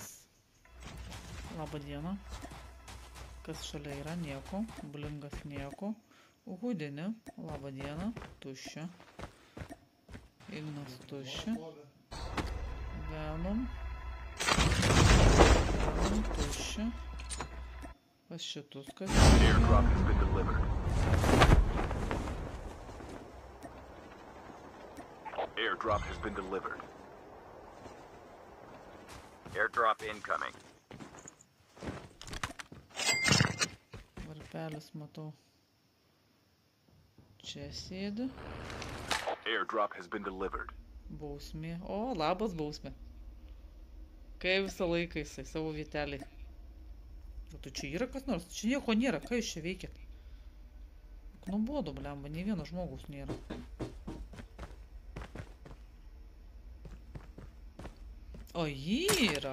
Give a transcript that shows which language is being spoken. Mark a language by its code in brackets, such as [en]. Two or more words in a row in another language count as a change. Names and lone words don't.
[lt] Labą dieną. Kas šalia yra? Nieko. Blingas nieko. Hudinė. Labą dieną. Tuščia. Ignas tuščia. Venom. Venom tuščia. Pas šitus kas? [en] Airdrop has been delivered. Airdrop has been delivered. Airdrop incoming. [lt] Varpelis matau. Čia sėdi. [en] Airdrop has been delivered. [lt] Bausmė. O, labas bausmė. Kai visą laiką jisai savo vietelį. O tu čia yra kas nors? Čia nieko nėra. Ką jūs čia veikėt? Nuobodu, blemba. Nei vieno žmogus nėra. O yra.